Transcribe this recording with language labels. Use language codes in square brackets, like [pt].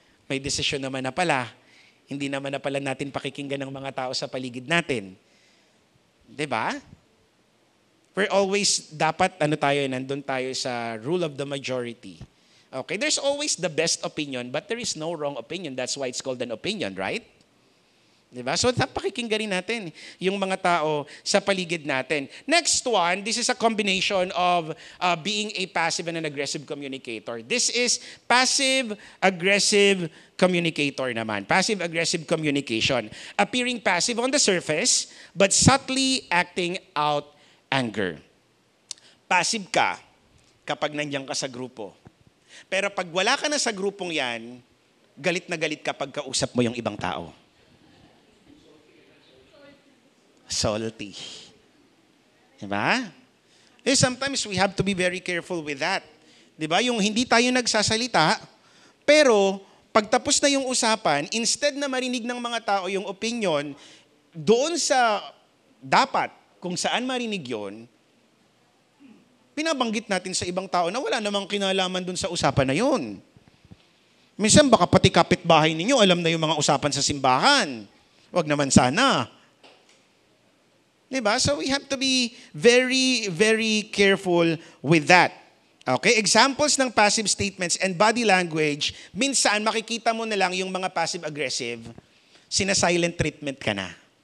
[tl] May desisyon naman na pala. Hindi naman na pala natin pakikinggan ng mga tao sa paligid natin. Diba? [en] We're always, dapat, [tl] nandun tayo sa [en] rule of the majority. Okay, there's always the best opinion, but there is no wrong opinion. That's why it's called an opinion, right? [tl] Diba? So, pakikinggan rin natin yung mga tao sa paligid natin. [en] Next one, this is a combination of being a passive and an aggressive communicator. This is passive-aggressive communicator naman. Passive-aggressive communication. Appearing passive on the surface, but subtly acting out anger. [tl] Passive ka kapag nandiyan ka sa grupo. Pero pag wala ka na sa grupong yan, galit na galit ka pag kausap mo yung ibang tao. Salty. Diba? [en] Sometimes we have to be very careful with that. [tl] Diba? Yung hindi tayo nagsasalita, pero pagtapos na yung usapan, instead na marinig ng mga tao yung opinion, doon sa dapat kung saan marinig yon, pinabanggit natin sa ibang tao na wala namang kinalaman doon sa usapan na yun. Minsan baka pati kapitbahay ninyo alam na yung mga usapan sa simbahan. Wag naman sana. Diba? [en] So we have to be very, very careful with that. [tl] Okay? Examples ng passive statements and body language, minsan makikita mo na lang yung mga passive-aggressive, sina-silent treatment ka na.